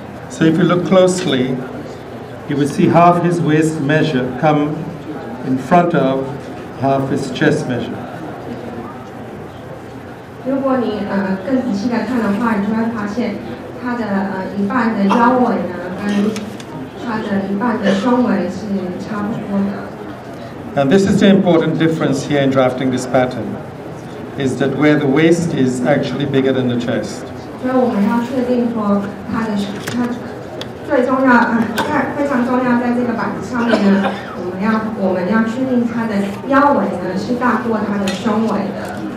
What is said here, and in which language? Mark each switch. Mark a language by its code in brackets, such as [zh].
[en] So if you look closely, you would see half his waist measure come in front of half his chest measure. [zh] 如果你更仔细的看的话，你就会发现它的一半的腰围呢，跟它的一半的胸围是差不多的。 [en] And this is the important difference here in drafting this pattern, is that where the waist is actually bigger than the chest. [zh] 所以我们要确定说它最重要非常重要，在这个板子上面呢，我们要确定它的腰围呢是大过它的胸围的。